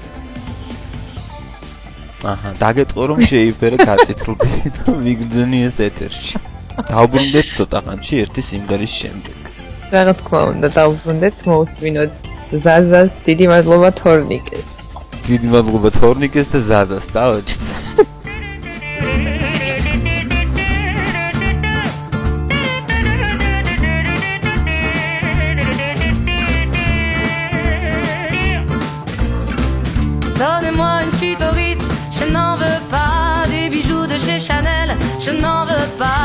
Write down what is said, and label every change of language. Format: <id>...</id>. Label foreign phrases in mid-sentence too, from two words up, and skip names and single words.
<ka>აჰა, დაგეტყო რომ შეიფერე გაწითრული და ვიგრძნი ეს ეთერში. დავბრუნდეთ ცოტა ხანში ერთი სიმღერის შემდეგ. რა თქმა უნდა, დავბრუნდეთ, მოусვინოთ ზაზას, დიდი მადლობა თორნიკეს. დიდი მადლობა თორნიკეს და ზაზას, წავედით.</ka> <fr>Donnez-moi une suite au Ritz, je n'en veux pas des bijoux de chez Chanel, je n'en veux pas.</fr>